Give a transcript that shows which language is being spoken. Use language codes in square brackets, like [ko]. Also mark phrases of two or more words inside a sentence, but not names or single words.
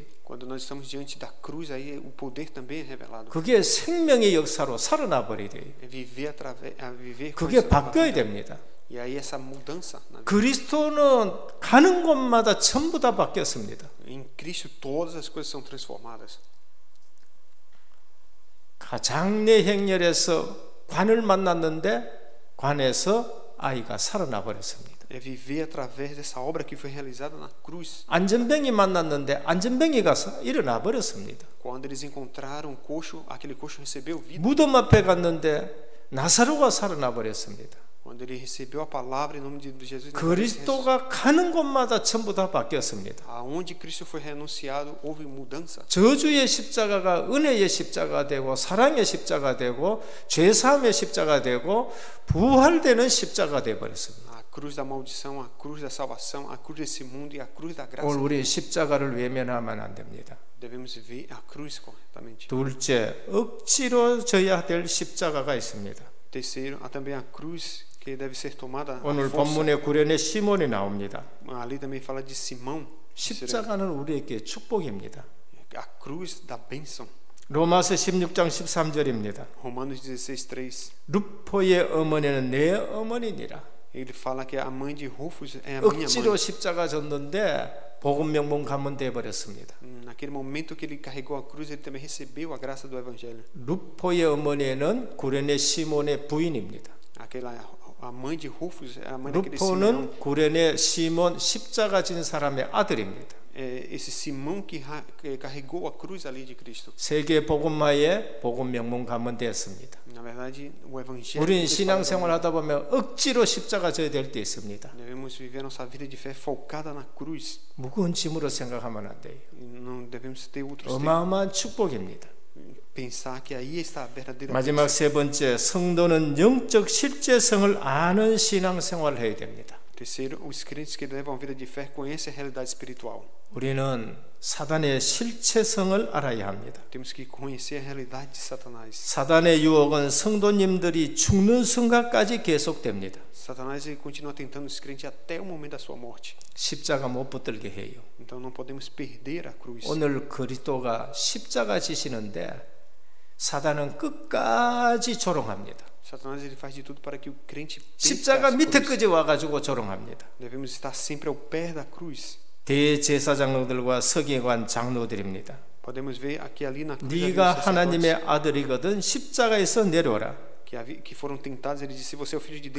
[pt] Quando nós estamos diante da cruz, aí o poder também é revelado. [ko] 그게 생명의 역사로 살아나 버려야 돼요. [pt] É viver viver com [ko] 그게 [pt] essa nova [ko] 바뀌어야 [pt] vida. [ko] 됩니다. [pt] E aí essa mudança na vida. [ko] 그리스도는 가는 곳마다 전부 다 바뀌었습니다. [pt] Em Cristo todas as coisas são transformadas. [ko] 장례 행렬에서 관을 만났는데 관에서 아이가 살아나 버렸습니다. [pt] É viver através dessa obra que foi realizada na cruz. [ko] 안전뱅이 만났는데 안전뱅이가 일어나 버렸습니다. [pt] Quando eles encontraram o coxo, aquele coxo recebeu vida. [ko] 무덤 앞에 갔는데 나사로가 살아나 버렸습니다. [pt] Quando ele recebeu a palavra em nome de Jesus, [ko] 그리스도가 가는 곳마다 전부 다 바뀌었습니다. [pt] aonde Cristo foi renunciado, houve mudança. [ko] 저주의 십자가가 은혜의 십자가 되고 사랑의 십자가 되고 죄사함의 십자가 되고 부활되는 십자가 되어 버렸습니다. [pt] A cruz da maldição, a cruz da salvação, a cruz desse mundo e a cruz da graça. [ko] 오늘 우리 십자가를 외면하면 안 됩니다. [pt] Devemos ver a cruz corretamente. [ko] 둘째, 억지로 져야 될 십자가가 있습니다. [pt] Terceiro, há também a cruz que deve ser tomada à [ko] 오늘 [pt] força. [ko] 본문의 구련의 시몬이 나옵니다. [pt] Ali também fala de Simão. [ko] 십자가는 우리에게 축복입니다. [pt] a cruz da bênção. [ko] 로마서 16장 13절입니다. [pt] Romanos 16:3. [ko] 루포의 어머니는 내 어머니니라. [pt] Ele fala que a mãe de Rufus é a minha [ko] 억지로 [pt] mãe. [ko] 십자가 졌는데 복음 명문 가문 돼 버렸습니다. [pt] Naquele momento que ele carregou a cruz, ele também recebeu a graça do evangelho. [ko] 루포의 어머니는 구레네 시몬의 부인입니다. [pt] Aquela a mãe de Rufus é a mãe daquele Simão. [ko] 루포는 구레네 시몬 십자가 진 사람의 아들입니다. [pt] Esse Simão que carregou a cruz ali de Cristo. [ko] 세계 복음화의 복음 명문 가문 되었습니다. [pt] Na verdade, o evangelho. [ko] 우리는 신앙생활 하다 보면 억지로 십자가 져야 될 때 있습니다. [pt] Devemos viver nossa vida de fé focada na cruz. [ko] 무거운 짐으로 생각하면 안 돼요. [pt] Não devemos ter outros [ko] 어마어마한 축복입니다. [pt] pensar que aí está a verdadeira [ko] 마지막 세 번째, 성도는 영적 실제성을 아는 신앙생활을 해야 됩니다. [pt] Terceiro, os crentes que levam a vida de fé conhecem a realidade espiritual. [ko] 우리는 사단의 실체성을 알아야 합니다. [pt] Temos que conhecer a realidade de Satanás. [ko] 사단의 유혹은 성도님들이 죽는 순간까지 계속됩니다. [pt] Satanás ele continua tentando os crentes até o momento da sua morte. [ko] 십자가 못 붙들게 해요. [pt] Então não podemos perder a cruz. [ko] 오늘 그리스도가 십자가 지시는데 사단은 끝까지 조롱합니다. [pt] Satanás ele faz de tudo para que o crente [ko] 십자가 밑에까지 와가지고 조롱합니다. [pt] Devemos estar sempre ao pé da cruz. [ko] 대제사장들과 서기관 장로들입니다. [pt] Podemos ver aqui ali na cruz. [ko] 네가 하나님의 아들이거든 십자가에서 내려오라. [pt] Que foram tentados, ele disse: você é o filho de Deus.